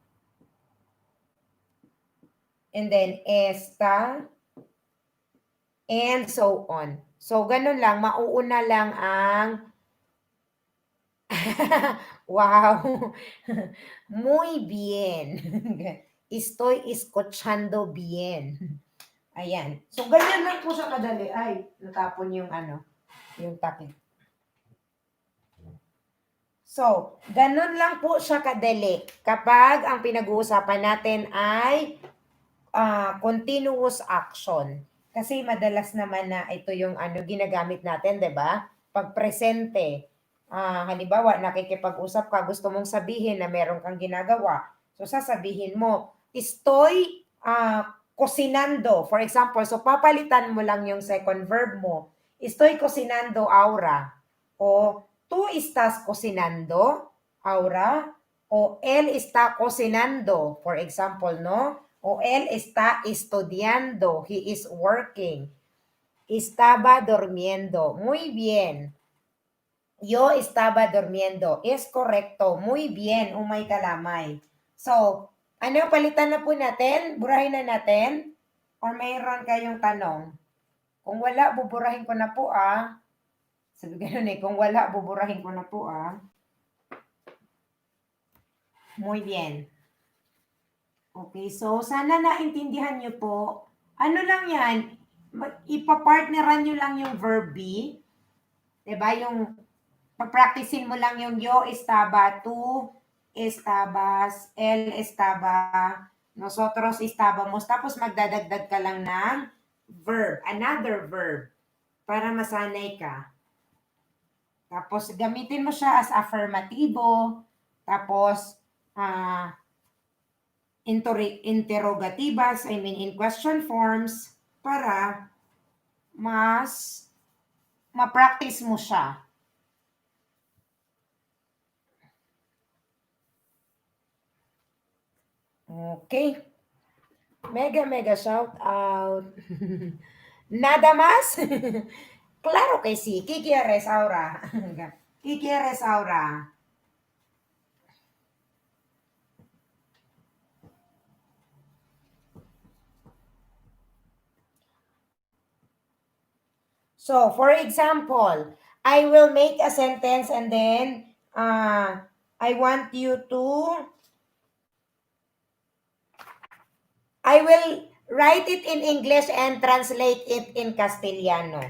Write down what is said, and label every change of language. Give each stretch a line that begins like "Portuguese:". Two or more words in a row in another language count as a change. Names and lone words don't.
English: And then, esta. And so on. So,
Filipino: ganun lang. Mauuna lang ang wow.
Spanish: Muy bien. Estoy escuchando bien.
Filipino: Ayan. So, ganyan lang po siya kadali. Ay, natapon yung yung takip. So, ganun lang po siya kadali. Kapag ang pinag-uusapan natin ay
English: continuous action.
Filipino: Kasi madalas naman na ito yung ginagamit natin, 'di ba? Pag presente. Halimbawa, nakikipag-usap ka, gusto mong sabihin na meron kang ginagawa. So, sasabihin mo,
Spanish: estoy cocinando.
English: For example,
Filipino: so papalitan mo lang yung
English: second verb
Filipino: mo.
Spanish: Estoy cocinando ahora. O, tú estás cocinando ahora. O, él está cocinando.
English: For example,
Spanish: no? O, él está estudiando.
English: He is working.
Spanish: Estaba durmiendo. Muy bien. Yo estaba durmiendo. Es correcto. Muy bien,
Filipino: umay kalamay. So, palitan na po natin? Burahin na natin? Or mayroon kayong tanong? Kung wala, buburahin ko na po Sabi ganun kung wala, buburahin ko na po
Spanish: Muy bien.
Filipino: Okay, so sana naintindihan nyo po. Ano lang yan? Ipapartneran nyo lang yung
English: verb be.
Filipino: Diba? Yung pag-practicein mo lang yung
Spanish: yo estaba, tú estabas, él estaba, nosotros estábamos,
Filipino: tapos magdadagdag ka lang ng verb,
English: another verb,
Filipino: para masanay ka. Tapos gamitin mo siya as affirmativo, tapos interrogativas,
English: in question forms,
Filipino: para mas ma-practice mo siya. Okay.
English: Mega shout out.
Spanish: Nada más? Claro que sí. ¿Qué quieres ahora? ¿Qué quieres ahora?
English: So, for example, I will make a sentence and then I want you to I will write it in English and translate it in Castellano.